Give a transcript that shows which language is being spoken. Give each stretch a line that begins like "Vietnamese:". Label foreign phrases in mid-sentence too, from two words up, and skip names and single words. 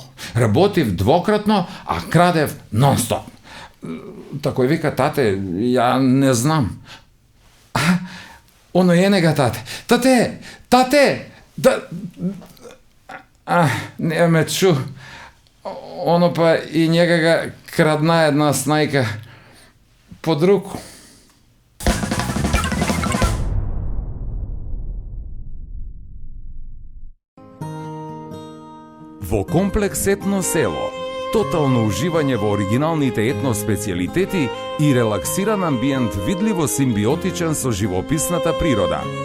Macedonian: Работив двократно, а крадев нон-стоп. Тако вика, тате, ја не знам. Оно е нега, тате. Тате! Не ме чу. Оно па и њега га крадна једна снајка под руку. Во комплекс Етно село, тотално уживање во оригиналните етно специјалитети и релаксиран амбиент видливо симбиотичен со живописната природа.